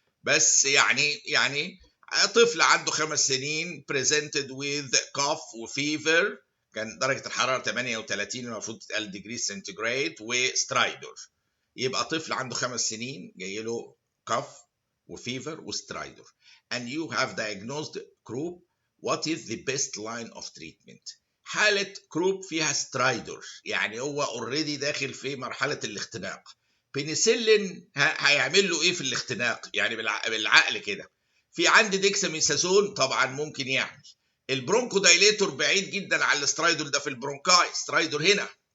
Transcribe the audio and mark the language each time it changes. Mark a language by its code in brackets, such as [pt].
[ar] بس يعني طفل عنده 5 سنين [en] presented with cough [ar] وفيفر، كان درجه الحراره 38 المفروض تتقال ديجري سنتيجريد، وسترايدر. يبقى طفل عنده 5 سنين جاي له كاف وفيفر وسترايدر. [en] and you have diagnosed croup. what is the best line of treatment؟ [ar] حالة كروب فيها سترايدر، يعني هو اوريدي داخل في مرحلة الاختناق. بنسلين هيعمل له ايه في الاختناق؟ يعني بالعقل كده. في عندي ديكساميثازون طبعا ممكن يعمل. البرونكو دايليتور بعيد جدا عن السترايدر ده في البرونكاي، سترايدر هنا.